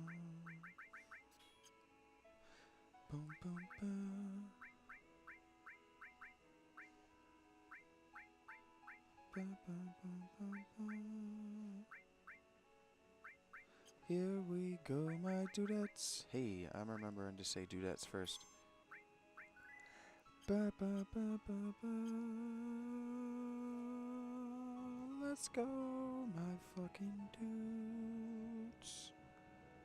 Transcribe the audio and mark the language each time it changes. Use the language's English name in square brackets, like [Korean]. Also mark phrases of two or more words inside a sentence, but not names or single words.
[English] Boom, boom, ba. Ba, ba, ba, ba, ba. Here we go, my dudettes. Hey, I'm remembering to say dudettes first. Ba, ba, ba, ba, ba. Let's go, my fucking dudes.